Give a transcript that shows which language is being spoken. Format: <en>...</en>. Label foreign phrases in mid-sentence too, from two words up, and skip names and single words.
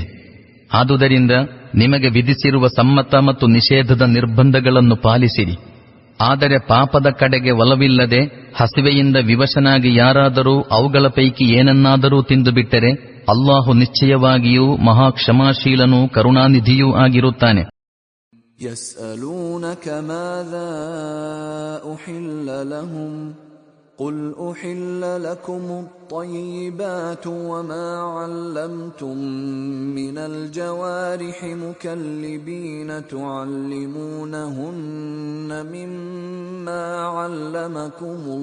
<kn>ಆದುದರಿಂದ ನಿಮಗೆ ವಿಧಿಸಿರುವ ಸಮ್ಮತ ಮತ್ತು ನಿಷೇಧದ ನಿರ್ಬಂಧಗಳನ್ನು ಪಾಲಿಸಿರಿ. ಆದರೆ ಪಾಪದ ಕಡೆಗೆ ಒಲವಿಲ್ಲದೆ ಹಸಿವೆಯಿಂದ ವಿವಶನಾಗಿ ಯಾರಾದರೂ ಅವುಗಳ ಪೈಕಿ ಏನನ್ನಾದರೂ ತಿಂದುಬಿಟ್ಟರೆ ಅಲ್ಲಾಹು ನಿಶ್ಚಯವಾಗಿಯೂ ಮಹಾ ಕ್ಷಮಾಶೀಲನೂ ಕರುಣಾನಿಧಿಯೂ ಆಗಿರುತ್ತಾನೆ.</kn> <ar>يسألونك ماذا أحل لهم قل أحل لكم الطيبات وما علمتم من الجوارح مكلبين تعلمونهن مما علمكم</ar>